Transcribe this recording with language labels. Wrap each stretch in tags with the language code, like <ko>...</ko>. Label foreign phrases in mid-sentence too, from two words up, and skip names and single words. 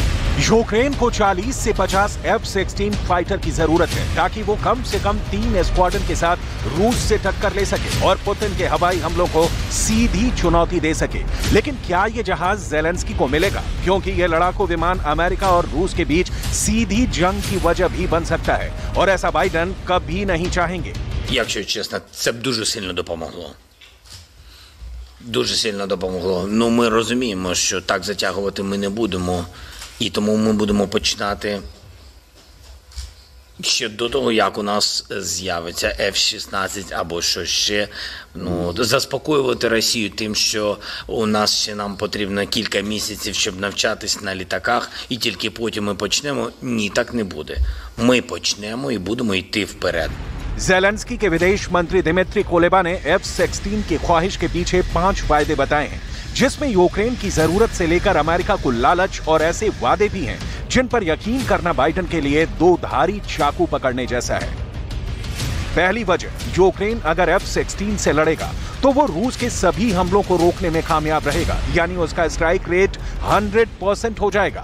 <hi>यूक्रेन को 40 से 50 F-16 फाइटर की जरूरत है ताकि वो कम से कम 3 स्क्वाड्रन के साथ रूस से टक्कर ले सके और पुतिन के हवाई हमलों को सीधी चुनौती दे सके। लेकिन क्या ये जहाज ज़ेलेंस्की को मिलेगा? क्योंकि ये लड़ाकू विमान अमेरिका और रूस के बीच सीधी जंग की वजह भी बन सकता है और ऐसा बाइडेन कभी नहीं चाहेंगे।</hi> <uk>Якщо чесно, це б дуже сильно допомогло. Дуже сильно допомогло. Ну, ми розуміємо, що так затягувати ми не будемо. І тому ми будемо починати ще до того, як у нас з'явиться F-16 або що ще. Ну, заспокоювати Росію тим, що у нас ще нам потрібно кілька місяців, щоб навчатись на літаках, і тільки потім ми почнемо. Ні, так не буде. Ми почнемо і будемо йти вперед.</uk> <hi>ज़ेलेंस्की के विदेश मंत्री दिमित्री कुलेबा ने F-16 की ख्वाहिश के पीछे 5 वायदे बताए हैं, जिसमें यूक्रेन की जरूरत से लेकर अमेरिका को लालच और ऐसे वादे भी हैं जिन पर यकीन करना बाइडेन के लिए दो धारी चाकू पकड़ने जैसा है। पहली वजह, यूक्रेन अगर F-16 से लड़ेगा तो वो रूस के सभी हमलों को रोकने में कामयाब रहेगा, यानी उसका</hi> <en>strike rate</en> <hi>100% हो जाएगा।</hi>